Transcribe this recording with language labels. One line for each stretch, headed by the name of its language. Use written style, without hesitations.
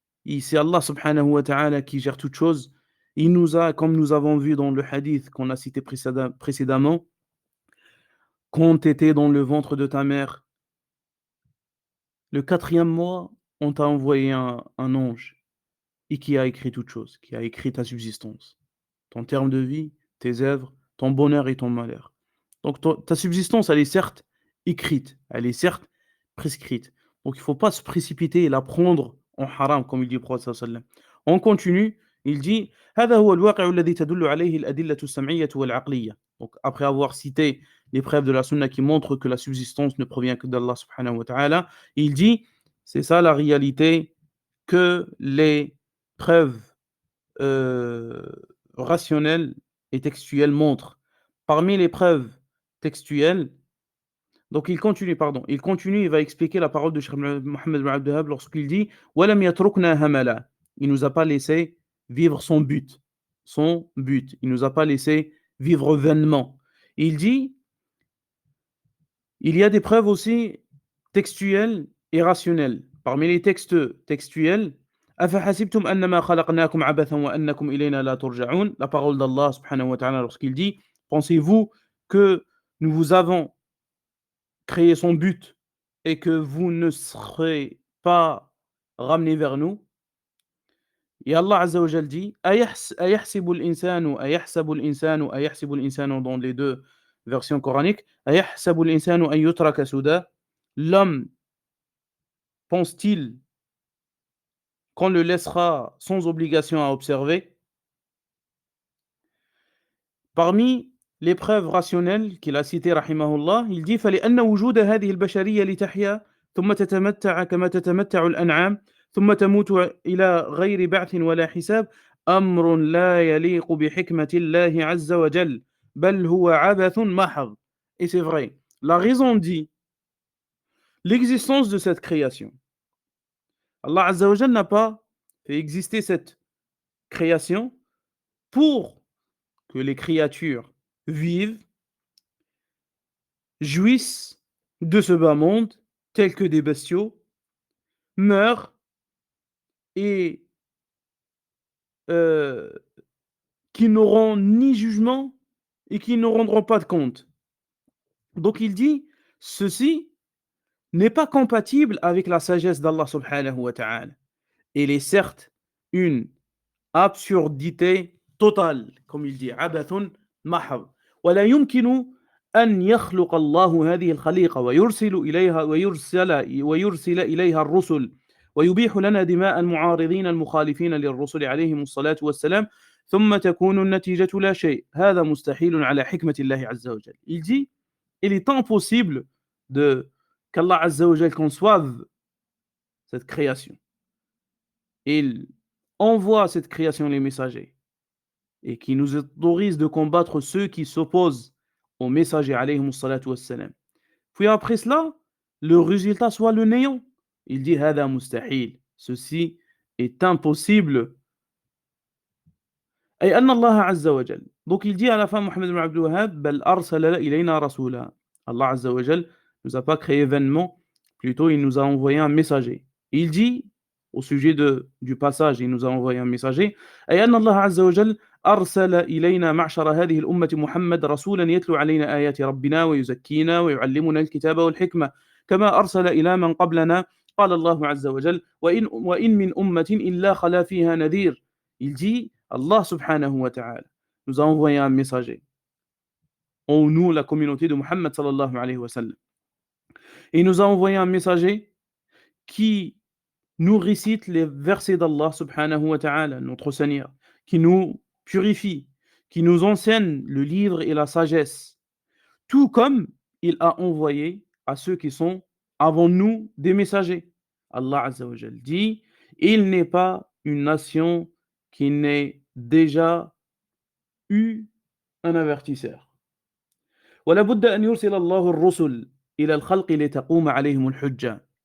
French: Et c'est Allah subhanahu wa ta'ala qui gère toutes choses. Il nous a, comme nous avons vu dans le hadith qu'on a cité précédemment, quand tu étais dans le ventre de ta mère, le 4e mois, on t'a envoyé un ange et qui a écrit toutes choses, qui a écrit ta subsistance, ton terme de vie, tes œuvres, ton bonheur et ton malheur. Donc ta subsistance, elle est certes écrite, elle est certes prescrite. Donc il ne faut pas se précipiter et la prendre en haram, comme il dit le prophète sallallahu alayhi wa sallam. On continue, il dit
Arabic: هذا هو الواقع الذي تدل عليه الأدلة السمعية والعقلية.
French: Donc après avoir cité les preuves de la sunna qui montrent que la subsistance ne provient que d'Allah subhanahu wa ta'ala, il dit c'est ça la réalité que les preuves euh, rationnelles et textuelles montrent. Parmi les preuves textuelles, donc il continue, il va expliquer la parole de Cheikh Mohammed ibn Abd Wahhab lorsqu'il dit
Arabic: وَلَمْ يَتْرُكْنَا هَمَلًا.
French: Il nous a pas laissé vivre son but. Son but. Il nous a pas laissé vivre vainement. Il dit il y a des preuves aussi textuelles et rationnelles. Parmi les textes textuels,
Arabic: أَفَحَسِبْتُمْ أَنَّمَا خَلَقْنَاكُمْ عَبَثًا وَأَنَّكُمْ إِلَيْنَا لَا تُرْجَعُونَ.
French: La parole d'Allah subhanahu wa ta'ala lorsqu'il dit pensez-vous que nous vous avons créé son but et que vous ne serez pas ramenés vers nous? Et Allah Azza wa Jal dit
Arabic: أيحسب الإنسان
French: dans les deux versions coraniques
Arabic: أيحسب الإنسان أن يترك سدى.
French: L'homme pense-t-il qu'on le laissera sans obligation à observer? Parmi les preuves rationnelles qu'il a citées rahimahullah, il dit
Arabic: فلأن وجود هذه البشرية لتحيا ثم تتمتع كما تتمتع الأنعام ثم تموت إلى غير بعث ولا حساب أمر لا يليق بحكمة الله عز وجل بل هو عبث محض.
French: Et c'est vrai, la raison dit l'existence de cette création. Allah Azza wa Jal n'a pas fait exister cette création pour que les créatures vivent, jouissent de ce bas monde, tels que des bestiaux, meurent et euh, qui n'auront ni jugement et qui ne rendront pas de compte. Donc il dit, ceci n'est pas compatible avec la sagesse d'Allah subhanahu wa ta'ala. Il est certes une absurdité totale, comme il dit,
Arabic: عبث محض. ولا يمكن أن يخلق الله هذه الخليقة ويرسل إليها الرسل ويبيح لنا دماء المعارضين المخالفين للرسل عليهم الصلاة والسلام ثم تكون النتيجة لا شيء. هذا مستحيل على حكمة الله عز وجل.
French: Il dit, il est impossible qu'Allah Azza wa Jal conçoive cette création. Il envoie à cette création les messagers et qui nous autorise de combattre ceux qui s'opposent aux messagers alayhimus salatu wassalam. Puis après cela, le résultat soit le néant. Il dit
Arabic: hada mustahil.
French: Ceci est impossible.
Arabic: أي أن الله عز وجل.
French: Donc il dit à la fin Mohammed ibn Abd Wahhab
Arabic: بل أرسل إلينا رسولا.
French: Allah Azza wa Jal nous a pas créé vainement, plutôt il nous a envoyé un messager. Il dit au sujet du passage, il nous a envoyé un messager
Arabic: أي أن الله عز وجل أرسل إلينا معشر هذه الأمة محمد رسولا يتلو علينا آيات ربنا ويزكينا ويعلمنا الكتاب والحكمة كما أرسل إلى من قبلنا قال الله عز وجل وإن من أمة إلا خلا فيها نذير
French: Il dit, Allah subhanahu wa ta'ala nous a envoyé un messager, en nous, la communauté de Muhammad sallallahu alayhi wa sallam. Il nous a envoyé un messager qui nous récite les versets d'Allah subhanahu wa ta'ala, notre Seigneur, qui nous purifie, qui nous enseigne le livre et la sagesse, tout comme il a envoyé à ceux qui sont avant nous des messagers. Allah Azza wa Jal dit, il n'est pas une nation qui n'ait déjà eu un avertisseur.
Arabic: ولا بد أن يرسل الله الرسل إلى الخلق لتقوم عليهم الحجة.